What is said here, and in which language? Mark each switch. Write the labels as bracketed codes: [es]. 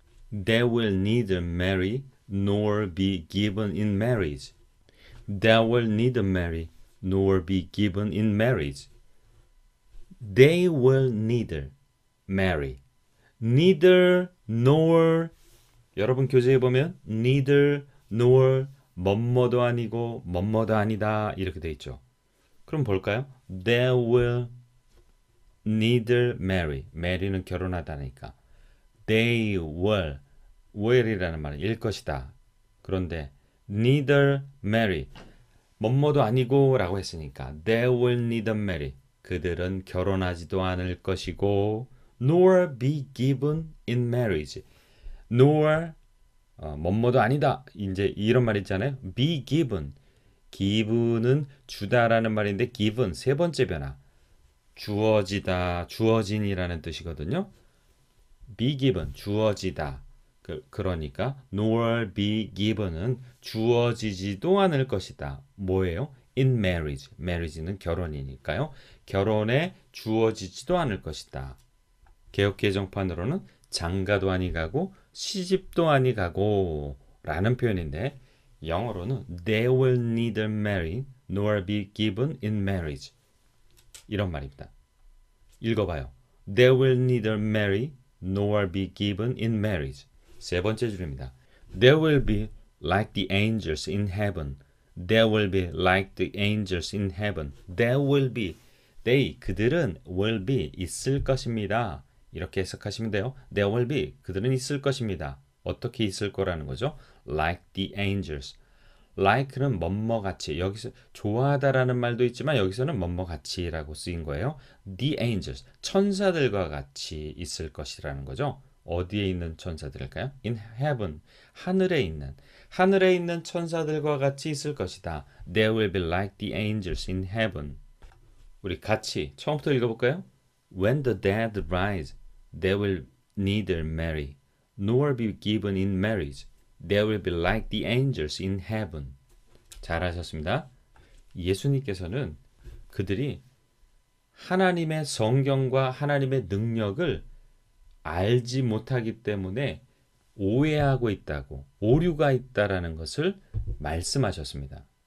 [en] They will neither marry nor be given in marriage. They will neither marry nor be given in marriage. They will neither marry. Neither nor. [ko] 여러분 교재에 보면 neither nor 뭐뭐도 아니고 뭐뭐도 아니다 이렇게 돼 있죠. 그럼 볼까요? [en] They will neither marry. [ko] marry는 결혼하다니까. They will이라는 말은 일 것이다. [en] 그런데 neither marry. [ko] 뭐뭐도 아니고 라고 했으니까 [en] they will neither marry. [ko] 그들은 결혼하지도 않을 것이고 [en] nor be given in marriage. [ko] nor 뭐뭐도 아니다. 이제 이런 말 있잖아요. be given. given은 주다라는 말인데 given 세 번째 변화. 주어지다, 주어진이라는 뜻이거든요. be given 주어지다. 그러니까 nor be given은 주어지지도 않을 것이다. [en] 뭐예요? in marriage. [ko] marriage는 결혼이니까요. 결혼에 주어지지도 않을 것이다. 개역개정판으로는 장가도 아니 가고 시집도 아니 가고 라는 표현인데 영어로는 [en] they will neither marry nor be given in marriage. [ko] 이런 말입니다. 읽어봐요. [en] They will neither marry nor be given in marriage. [ko] 세 번째 줄입니다. [en] They will be like the angels in heaven. They will be like the angels in heaven. They will be. [ko] They, 그들은 will be, 있을 것입니다. 이렇게 해석하시면 돼요. [en] There will be. [ko] 그들은 있을 것입니다. 어떻게 있을 거라는 거죠? [en] Like the angels. like는 뭐뭐같이. [ko] 여기서 좋아하다라는 말도 있지만 여기서는 뭐뭐같이라고 쓰인 거예요. [en] The angels. [ko] 천사들과 같이 있을 것이라는 거죠. 어디에 있는 천사들일까요? [en] In heaven. [ko] 하늘에 있는 천사들과 같이 있을 것이다. [en] They will be like the angels in heaven. [ko] 우리 같이 처음부터 읽어볼까요? [en] When the dead rise, they will neither marry nor be given in marriage. They will be like the angels in heaven. [ko] 잘하셨습니다. 예수님께서는 그들이 하나님의 성경과 하나님의 능력을 알지 못하기 때문에 오해하고 있다고, 오류가 있다라는 것을 말씀하셨습니다.